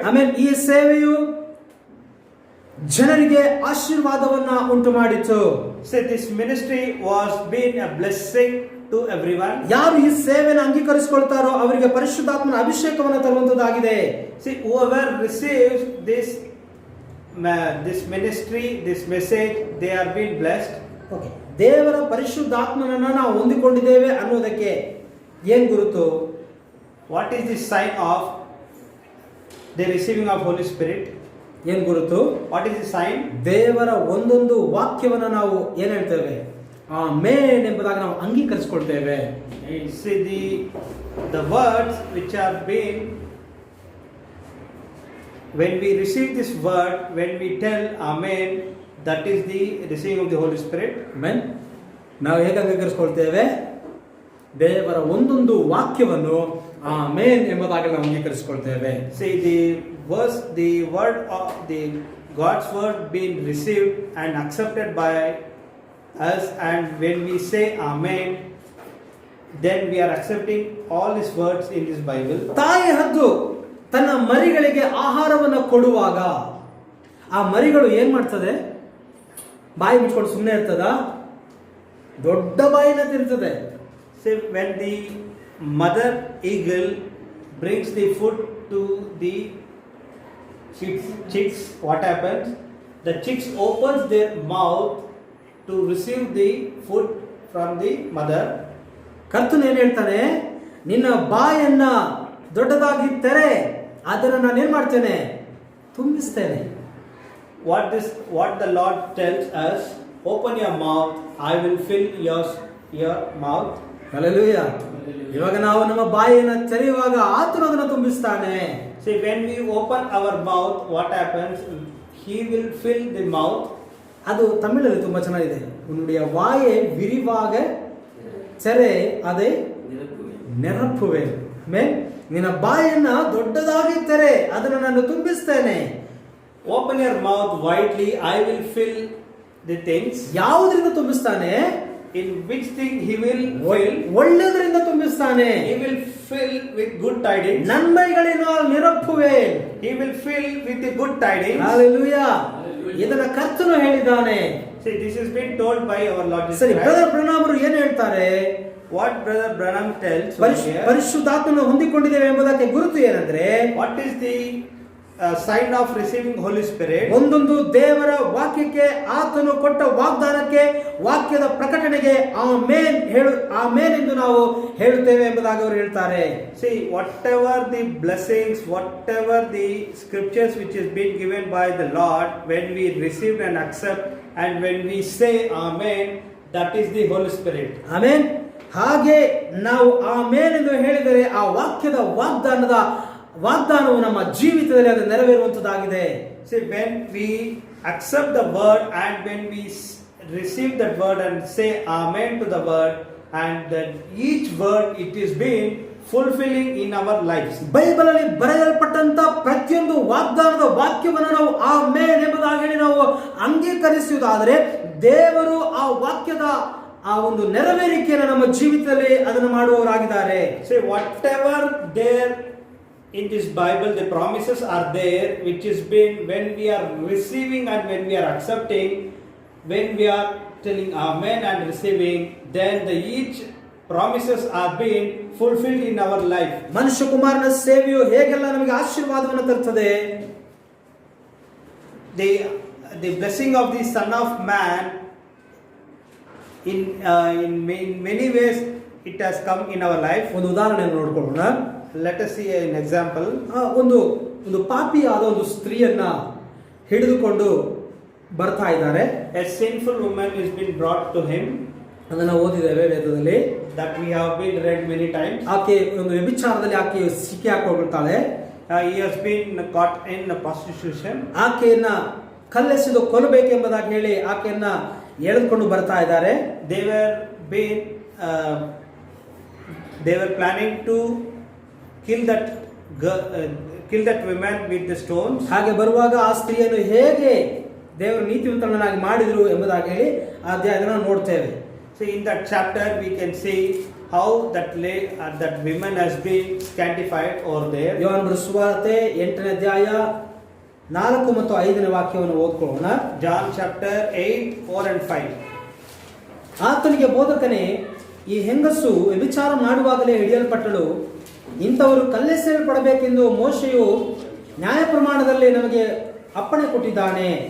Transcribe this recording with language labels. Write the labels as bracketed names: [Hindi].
[Kannada] ಆಮೇಲೆ ಈ ಸೇವೆಯು ಜನರಿಗೆ ಆಶೀರ್ವಾದವನ್ನ ಉಂಟು ಮಾಡಿತು. [English] So this ministry was being a blessing to everyone. [Kannada] ಯಾರು ಈ ಸೇವೆಯನ್ನು ಅಂಗೀಕರಿಸಿಕೊಳ್ತಾರೋ ಅವರಿಗೆ ಪರಿಶುದ್ಧಾತ್ಮನ ಅಭಿಷೇಕವನ್ನು ತರುವಂತದ್ದಾಗಿದೆ. [English] See, whoever receives this ministry, this message, they are being blessed. [Kannada] Okay, ದೇವರ ಪರಿಶುದ್ಧಾತ್ಮನನ್ನ ನಾವು ಹೊಂದಿಕೊಂಡಿದ್ದೇವೆ ಅನ್ನೋದಕ್ಕೆ ಏನ್ ಗುರುತು? [English] What is the sign of the receiving of Holy Spirit. [Kannada] ಏನ್ ಗುರುತು? [English] What is the sign? [Kannada] ದೇವರ ಒಂದೊಂದು ವಾಕ್ಯವನ್ನ ನಾವು ಏನ್ ಹೇಳ್ತೇವೆ? ಆಮೆನ್ ಎಂಬುದಾಗಿ ನಾವು ಅಂಗೀಕರಿಸಿಕೊಳ್ತೇವೆ. [English] See the words which are being, when we receive this word, when we tell Amen, that is the receiving of the Holy Spirit. [Kannada] Amen. ನಾವು ಹೇಗೆ ಅಂಗೀಕರಿಸಿಕೊಳ್ತೇವೆ? ದೇವರ ಒಂದೊಂದು ವಾಕ್ಯವನ್ನು ಆಮೆನ್ ಎಂಬುದಾಗಿ ನಾವು ಅಂಗೀಕರಿಸಿಕೊಳ್ತೇವೆ. [English] See the word of the God's word being received and accepted by us, and when we say Amen, then we are accepting all these words in this Bible. [Kannada] ತಾಯಿ ಹದ್ದು ತನ್ನ ಮರಿಗಳಿಗೆ ಆಹಾರವನ್ನು ಕೊಡುವಾಗ ಆ ಮರಿಗಳು ಏನ್ ಮಾಡ್ತದೆ? ಬಾಯಿ ಮುಚ್ಕೊಂಡು ಸುಮ್ಮನೆ ಇರ್ತದ? ದೊಡ್ಡ ಬಾಯಿನ ತಿರ್ತದೆ. [English] See, when the mother eagle brings the food to the chicks, what happens? The chicks opens their mouth to receive the food from the mother. [Kannada] ಕರ್ತನು ಏನ್ ಹೇಳ್ತಾನೆ? ನಿನ್ನ ಬಾಯನ್ನ ದೊಡ್ಡದಾಗಿ ತೆರೆ, ಅದನ್ನು ನಾನು ಏನ್ ಮಾಡ್ತೇನೆ? ತುಂಬಿಸ್ತೇನೆ. [English] What the Lord tells us, open your mouth, I will fill your mouth. [Kannada] Hallelujah. ಇವಾಗ ನಾವು ನಮ್ಮ ಬಾಯಿಯನ್ನು ತೆರೆಯುವಾಗ ಆತನು ಅದನ್ನು ತುಂಬಿಸ್ತಾನೆ. [English] See, when we open our mouth, what happens? He will fill the mouth. [Kannada] ಅದು ತಮಿಳಲ್ಲಿ ತುಂಬಾ ಚೆನ್ನಾಗಿದೆ. [Tamil] ಉನ್ನುடைய வாயை விரிவாக ತೆರೆ, ಅದೇ ನೆರಪುವೆ. [Kannada] ನಿನ್ನ ಬಾಯನ್ನ ದೊಡ್ಡದಾಗಿ ತೆರೆ, ಅದನ್ನು ನಾನು ತುಂಬಿಸ್ತೇನೆ. [English] Open your mouth widely, I will fill the things. [Kannada] ಯಾವುದರಿಂದ ತುಂಬಿಸ್ತಾನೆ? [English] In which thing he will fill? [Kannada] ಒಳ್ಳೆಯದರಿಂದ ತುಂಬಿಸ್ತಾನೆ. [English] He will fill with good tidings. [Tamil] ನನ್ಮೈಗಳಿಂದ ನಿರಪ್ಪುವೆ. [English] He will fill with the good tidings. [Kannada] Hallelujah. ಇದನ್ನ ಕರ್ತನು ಹೇಳಿದ್ದಾನೆ. [English] See, this has been told by our Lord Jesus [Kannada] ಸರಿ, [English] Christ. [Kannada] Brother ಬ್ರನಾಮ್ ಅವರು ಏನು ಹೇಳ್ತಾರೆ? [English] What Brother Branham tells here, [Kannada] ಪರಿಶುದ್ಧಾತ್ಮನ ಹೊಂದಿಕೊಂಡಿದ್ದೇವೆ ಎಂಬುದಕ್ಕೆ ಗುರುತು ಏನಂದ್ರೆ, [English] what is the sign of receiving Holy Spirit? [Kannada] ಒಂದೊಂದು ದೇವರ ವಾಕ್ಯಕ್ಕೆ, ಆತನು ಕೊಟ್ಟ ವಾಗ್ದಾನಕ್ಕೆ, ವಾಕ್ಯದ ಪ್ರಕಟಣೆಗೆ ಆಮೇನ್ ಎಂದು ನಾವು ಹೇಳುತ್ತೇವೆ ಎಂಬುದಾಗಿ ಅವರು ಹೇಳ್ತಾರೆ. [English] See, whatever the blessings, whatever the scriptures which is being given by the Lord, when we receive and accept, and when we say Amen, that is the Holy Spirit. [Kannada] ಆಮೇನ್. ಹಾಗೆ ನಾವು ಆಮೇನ್ ಎಂದು ಹೇಳಿದರೆ ಆ ವಾಕ್ಯದ ವಾಗ್ದಾನವು ನಮ್ಮ ಜೀವಿತದಲ್ಲಿ ಅದು ನೆರವೇರುವಂತದ್ದಾಗಿದೆ. [English] See, when we accept the word and when we receive that word and say Amen to the word, and that each word it is being fulfilling in our lives. [Kannada] Bible ಅಲ್ಲಿ ಬರೆಯಲ್ಪಟ್ಟಂತ ಪ್ರತಿಯೊಂದು ವಾಗ್ದಾನದ ವಾಕ್ಯವನ್ನು ನಾವು ಆಮೇನ್ ಎಂಬುದಾಗಿ ನಾವು ಅಂಗೀಕರಿಸುವುದಾದರೆ, ದೇವರು ಆ ವಾಕ್ಯದ ಆ ಒಂದು ನೆರವೇರಿಕೆಯನ್ನು ನಮ್ಮ ಜೀವಿತದಲ್ಲಿ ಅದನ್ನು ಮಾಡುವವರಾಗಿದ್ದಾರೆ. [English] Say, whatever there in this Bible, the promises are there, which is been when we are receiving and when we are accepting, when we are telling Amen and receiving, then each promises are being fulfilled in our life. [Kannada] ಮನುಷ್ಯ ಕುಮಾರನ ಸೇವೆಯು ಹೇಗೆಲ್ಲ ನಮಗೆ ಆಶೀರ್ವಾದವನ್ನು ತರುತ್ತದೆ? [English] The blessing of the Son of Man, in many ways it has come in our life. [Kannada] ಒಂದು ಉದಾಹರಣೆಯನ್ನು ನೋಡ್ಕೊಳ್ಳೋಣ. [English] Let us see an example. [Kannada] ಒಂದು ಪಾಪಿಯಾದ ಒಂದು ಸ್ತ್ರೀಯನ್ನ ಹಿಡಿದುಕೊಂಡು ಬರ್ತಾ ಇದ್ದಾರೆ. [English] A sinful woman is been brought to him. [Kannada] ಅದನ್ನು ಓದಿದ್ದೇವೆ ವೇದದಲ್ಲಿ. [English] That we have been read many times. [Kannada] ಆಕೆ ಒಂದು ವ್ಯಭಿಚಾರದಲ್ಲಿ ಆಕೆ ಸಿಕ್ಕಿ ಹಾಕಿಕೊಳ್ತಾಳೆ. [English] He has been caught in prostitution. [Kannada] ಆಕೆಯನ್ನ ಕಲ್ಲೆಸೆದು ಕೊಲ್ಲಬೇಕೆಂಬುದಾಗಿ ಹೇಳಿ ಆಕೆಯನ್ನ ಎಳೆದುಕೊಂಡು ಬರ್ತಾ ಇದ್ದಾರೆ. [English] They were planning to kill that woman with the stones. [Kannada] ಹಾಗೆ ಬರುವಾಗ ಆ ಸ್ತ್ರೀಯನ್ನು ಹೇಗೆ ದೇವರು ನೀತಿವಂತರನ್ನಾಗಿ ಮಾಡಿದ್ರು ಎಂಬುದಾಗಿ ಹೇಳಿ ಆ ಅಧ್ಯಾಯವನ್ನು ನೋಡ್ತೇವೆ. [English] So in that chapter we can see how that woman has been sanctified over there. [Kannada] ಯೋಹಾನ ಬರೆದ ಸುವಾರ್ತೆ 8ನೇ ಅಧ್ಯಾಯ 4 ಮತ್ತು 5ನೇ ವಾಕ್ಯವನ್ನು ಓದ್ಕೊಳ್ಳೋಣ. [English] John chapter 8, 4 and 5. [Kannada] ಆತನಿಗೆ, ಬೋಧಕನೇ, ಈ ಹೆಂಗಸು ವ್ಯಭಿಚಾರ ಮಾಡುವಾಗಲೇ ಹಿಡಿಯಲ್ಪಟ್ಟಳು. ಇಂಥವರು ಕಲ್ಲೆಸೆಯಲ್ಪಡಬೇಕೆಂದು ಮೋಶೆಯು ನ್ಯಾಯ ಪ್ರಮಾಣದಲ್ಲಿ ನಮಗೆ ಅಪ್ಪಣೆ ಕೊಟ್ಟಿದ್ದಾನೆ.